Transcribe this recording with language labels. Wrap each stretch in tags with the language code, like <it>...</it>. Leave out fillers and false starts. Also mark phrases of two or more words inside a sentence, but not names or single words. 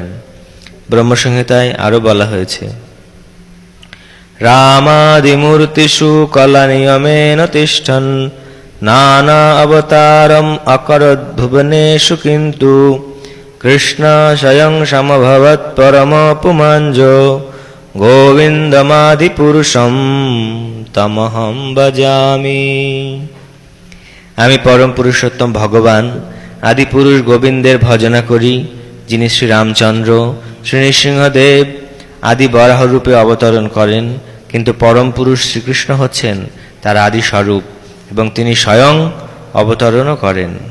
<bn>ব্রহ্মসংহিতায় আরো বলা হয়েছে,</bn> <sa>রামাদিমূর্তিষু কলানিয়মেন তিষ্ঠন নানা অবতারম অকরৎ ভুবনেষু কিন্তু কৃষ্ণ স্বয়ং সমভবৎ পরম পুমাঞ্জ গোবিন্দমাদি পুরুষম তমহম ভজামি।</sa> <bn>আমি পরম পুরুষোত্তম ভগবান আদি পুরুষ গোবিন্দের ভজনা করি, যিনি শ্রী রামচন্দ্র, শ্রী নৃসিংহদেব আদি বরাহ রূপে অবতরণ করেন। কিন্তু পরম পুরুষ শ্রীকৃষ্ণ হচ্ছেন তার আদি স্বরূপ, এবং তিনি স্বয়ং অবতরণও করেন।</bn>